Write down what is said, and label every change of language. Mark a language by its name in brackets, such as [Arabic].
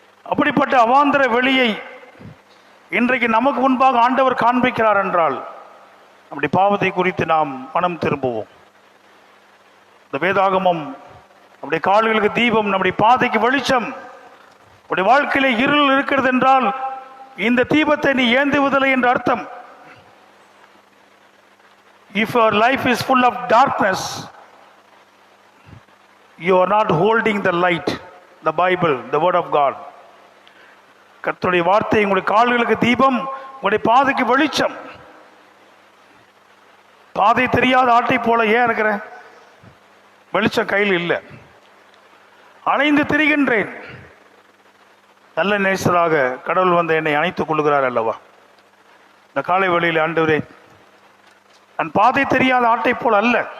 [Tamil] அப்படிப்பட்ட அவாந்திர வெளியை இன்றைக்கு நமக்கு முன்பாக ஆண்டவர் காண்பிக்கிறார் என்றால், நம்முடைய பாவத்தை குறித்து நாம் மனம் திரும்புவோம். இந்த வேதாகமம் நம்முடைய கால்களுக்கு தீபம், நம்முடைய பாதைக்கு வெளிச்சம். நம்முடைய வாழ்க்கையில இருள் இருக்கிறது என்றால் இந்த தீபத்தை நீ ஏந்துவதில்லை என்ற அர்த்தம். [English] If your life is full of darkness, you are not holding the light, the Bible, the word of God. [Tamil] கர்த்தருடைய வார்த்தை உங்களுடைய கால்களுக்கு தீபம், உங்களுடைய பாதைக்கு வெளிச்சம். பாதை தெரியாத ஆட்டை போல ஏன் இருக்கிறேன்? வெளிச்சம் கையில் இல்லை, அலைந்து திரிகின்றேன். நல்ல நேசராக கடவுள் வந்து என்னை அணைத்துக் கொள்கிறார் அல்லவா. இந்த காலை வேளையில் ஆண்டவரே, நான் பாதை தெரியாத ஆட்டை போல அல்ல.